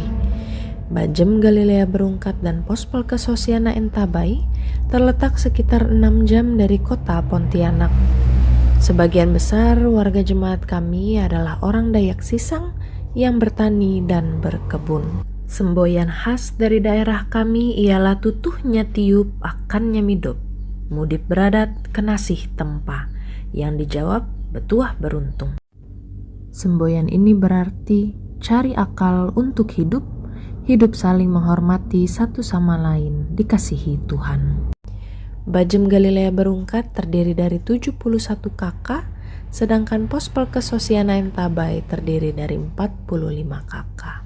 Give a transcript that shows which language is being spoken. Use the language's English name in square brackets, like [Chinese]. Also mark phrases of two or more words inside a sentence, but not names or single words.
[Indonesian] Bajem Galilea Berungkat dan Pospolkes Hosiana Entabai terletak sekitar 6 jam dari kota Pontianak. Sebagian besar warga jemaat kami adalah orang Dayak Sisang yang bertani dan berkebun. Semboyan khas dari daerah kami ialah [Land Dayak languages] tutuhnya tiup akan nyamidop, mudip beradat kenasih tempa, [Indonesian] yang dijawab betuah beruntung. Semboyan ini berarti cari akal untuk hidup saling menghormati satu sama lain, dikasihi Tuhan. Bajem Galilea Berungkat terdiri dari 71 kakak, sedangkan Pospolkes Hosiana Entabai terdiri dari 45 kakak.